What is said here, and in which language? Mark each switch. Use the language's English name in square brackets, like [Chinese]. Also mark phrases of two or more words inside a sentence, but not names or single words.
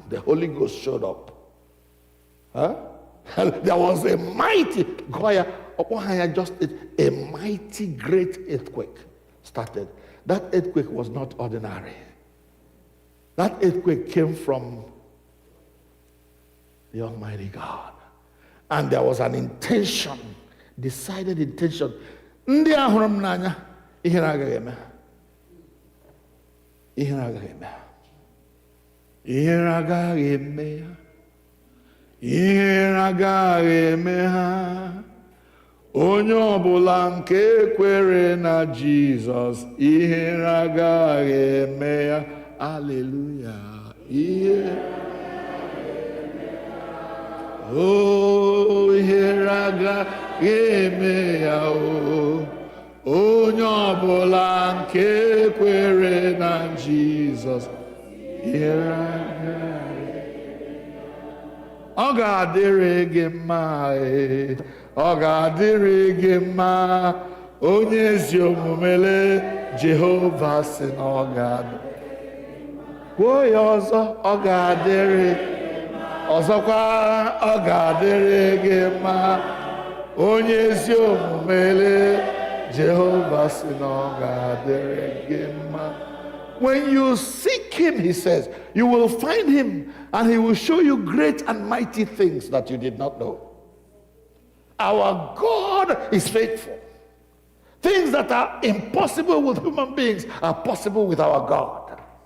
[English] The Holy Ghost showed up. There was a mighty, just a mighty great earthquake started. That earthquake was not ordinary. That earthquake came from the Almighty God. And there was an intention, decided intention. [Igbo] Ndị ahụrụ m n'anya, ihe agaghị eme. Ihe agaghị eme. Ihe agaghị eme. Ihe agaghị eme ha. Onye ọbụla nke kwere na Jizọs, ihe agaghị eme ya. [English] Hallelujah. Ihe oh, here I got, give me oh. [Igbo] ọbụla nke kwere na Jizọs here ọ ga-adịrị gị mma, ọ ga-adịrị gị mma, onye ezi omumele Jehova sị na ọ ga-adị. Kwuo ya ọzọ, ọ ga-adịrị, ọzọkwa ọ ga-adịrị gị mma, onye ezi omumele Jehova sị na ọ ga-adịrị gị mma. [English] When you seek him, he says, you will find him and he will show you great and mighty things that you did not know. Our God is faithful. Things that are impossible with human beings are possible with our God.